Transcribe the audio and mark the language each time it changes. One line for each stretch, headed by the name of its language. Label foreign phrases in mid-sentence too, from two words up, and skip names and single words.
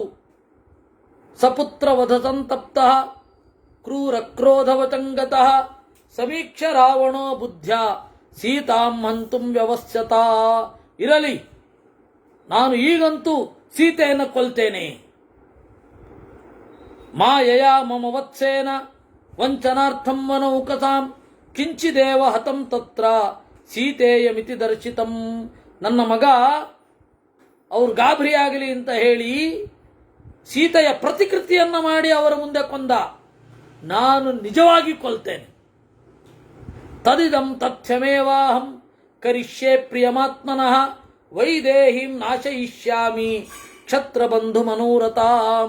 Sanskrit: ಸಪುತ್ರ ವಧ ಸಂತಪ್ತ ಕ್ರೂರ ಕ್ರೋಧವಚಂಗತಃ ಸಮೀಕ್ಷ ರಾವಣೋ ಬುದ್ಧ್ಯ ಸೀತಾಂ ಹಂತುಂ ವ್ಯವಸ್ಯತ.
Kannada: ಇರಲಿ, ನಾನು ಈಗಂತೂ ಸೀತೆಯನ್ನು ಕೊಲ್ತೇನೆ.
Sanskrit: ಮಾಯಯ ಮಮ ವತ್ಸೇನ ವಂಚನಾರ್ಥಂ ವನೌಕಸಾಂ ಕಿಂಚಿದೇವ ಹತಂ ತತ್ರ ಸೀತೆಯಮಿತಿ ದರ್ಶಿತಂ.
Kannada: ನನ್ನ ಮಗ ಅವ್ರು ಗಾಬರಿಯಾಗಲಿ ಅಂತ ಹೇಳಿ ಸೀತೆಯ ಪ್ರತಿಕೃತಿಯನ್ನ ಮಾಡಿ ಅವರ ಮುಂದೆ ಕೊಂದ. ನಾನು ನಿಜವಾಗಿ ಕೊಲ್ತೇನೆ.
Sanskrit: ತದಿದಂ ತಥ್ಯಮೇವಾಹಂ ಕರಿಷ್ಯೆ ಪ್ರಿಯಮಾತ್ಮನಃ ವೈದೇಹಿಂ ನಾಶಯಿಷ್ಯಾಮಿ ಕ್ಷತ್ರಬಂಧು ಮನೋರಥಾಂ.